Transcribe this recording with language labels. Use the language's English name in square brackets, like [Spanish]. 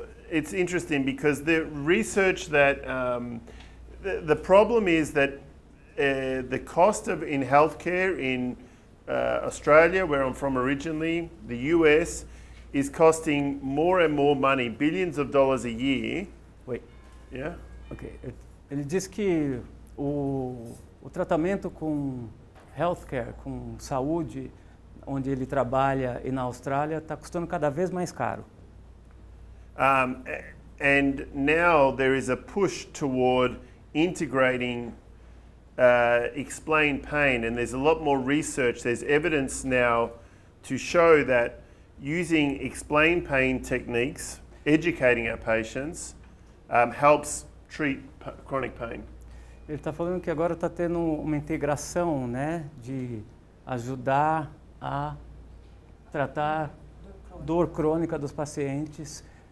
[English] It's interesting because the research that the problem is that the cost in healthcare in Australia, where I'm from originally, the US, is costing more and more money, billions of dollars a year. Wait. Yeah? Okay. [Portuguese] Ele diz que o tratamento com healthcare, com saúde, onde ele trabalha e na Austrália, está custando cada vez mais caro. [English] And now there is a push toward integrating explain pain, and there's a lot more research. There's evidence now to show that using explain pain techniques, educating our patients, helps treat chronic pain. [Portuguese] Ele está falando que agora está tendo uma integração, né, de ajudar a tratar dor crônica dos pacientes.